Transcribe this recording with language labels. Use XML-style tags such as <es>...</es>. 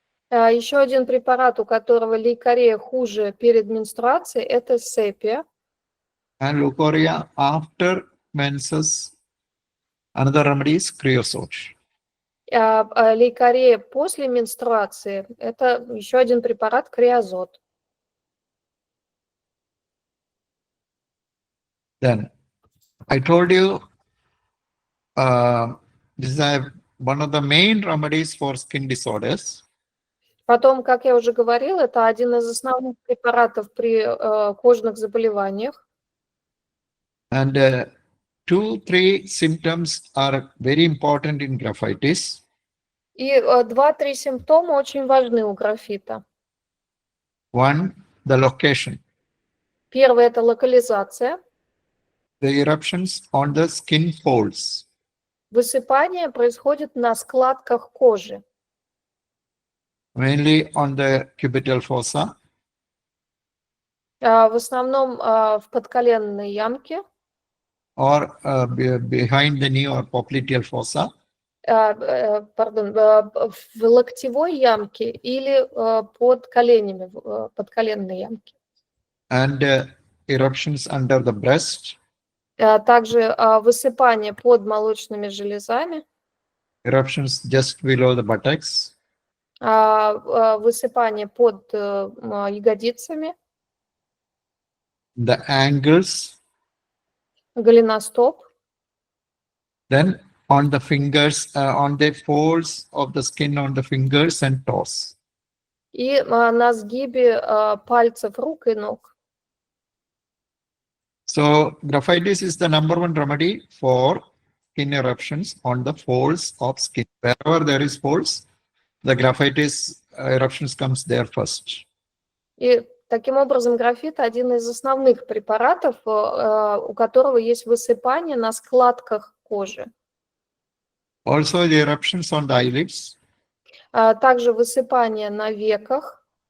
<ru>Еще один препарат, у которого лейкорея хуже перед менструацией, это сепия.</ru> <en>And leukorrhea after menses, another remedy is creosote.</en> <ru>Лейкорея после менструации – это еще один препарат креозот.</ru> <en>Then I told you this is one of the main remedies for skin disorders.</en> <ru>Потом, как я уже говорила, это один из основных препаратов при кожных заболеваниях.</ru> <en>And 2-3 symptoms are very important in graphitis.</en> <ru>И 2-3 симптома очень важны у графита.</ru> <en>One, the location.</en> <ru>Первое – это локализация.</ru> <en>The eruptions on the skin folds.</en> <ru>Высыпание происходит на складках кожи.</ru> <en>Mainly on the cubital fossa.</en> <ru>В основном в подколенной ямке.</ru> <en>Or behind the knee or popliteal fossa.</en> <ru>Пардон, в локтевой ямке или под коленями, в подколенной ямке.</ru> <en>And eruptions under the breast.</en> <ru>Также высыпание под молочными железами.</ru> <en>Eruptions just below the buttocks.</en> <ru>Высыпание под ягодицами.</ru> <en>The ankles.</en> <ru>Голеностоп.</ru> <en>Then on the fingers, on the folds of the skin on the fingers and toes.</en> <ru>И на сгибе пальцев рук и ног.</ru> <en>So graphitis is the #1 remedy for skin eruptions on the folds of skin. Wherever there is folds, the graphitis eruptions comes there first.</en> <ru>И таким образом графит один из основных препаратов, у которого есть высыпание на складках кожи.</ru> <en>Also the eruptions on the eyelids.</en> <ru>Также высыпание на веках.</ru>